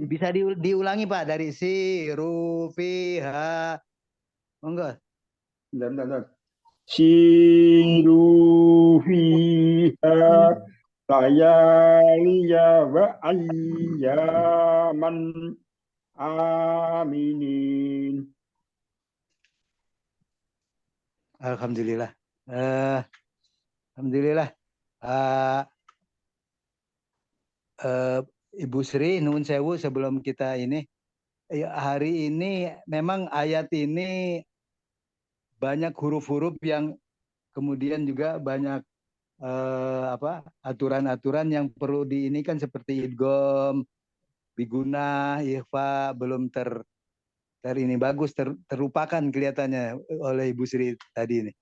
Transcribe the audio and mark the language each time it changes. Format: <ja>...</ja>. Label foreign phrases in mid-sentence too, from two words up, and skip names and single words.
<id>Bisa diulangi Pak dari</id> <ar>siru fiha.</ar> <id>Monggo. Bentar.</id> <ar>Siru fiha layaliya wa ayyaman aminin. Alhamdulillah.</ar> <id>Alhamdulillah. Ibu Sri,</id> <jv>nuwun sewu</jv> <id>sebelum kita ini. Hari ini memang ayat ini banyak huruf-huruf yang kemudian juga banyak aturan-aturan yang perlu diinikan seperti idgham, biguna, ikhfa belum ini bagus, terlupakan kelihatannya oleh Ibu Sri tadi ini.</id>